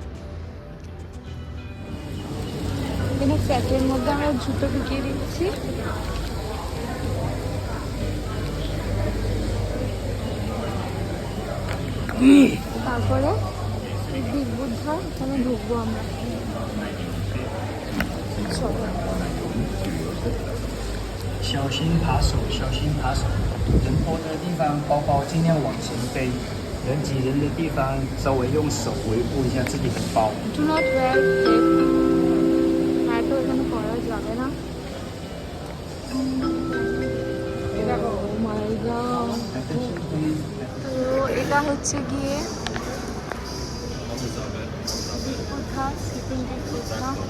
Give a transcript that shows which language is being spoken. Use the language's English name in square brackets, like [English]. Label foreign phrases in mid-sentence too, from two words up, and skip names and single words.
[Bangla] এখানে ফ্ল্যাটের মধ্যে আমরা জুতো ঢুকিয়ে দিচ্ছি। তারপরে বিগ বুদ্ধা এখানে ঢুকবো আমরা। [Chinese] 小心扒手，小心扒手！人多的地方，包包尽量往前背；人挤人的地方，稍微用手维护一下自己的包。 [English] Do not wear tape. [Bangla] হ্যাঁ, তো এখানে করা যাবে না। হচ্ছে গিয়ে দীপকথা স্লিপিং দীপকথা।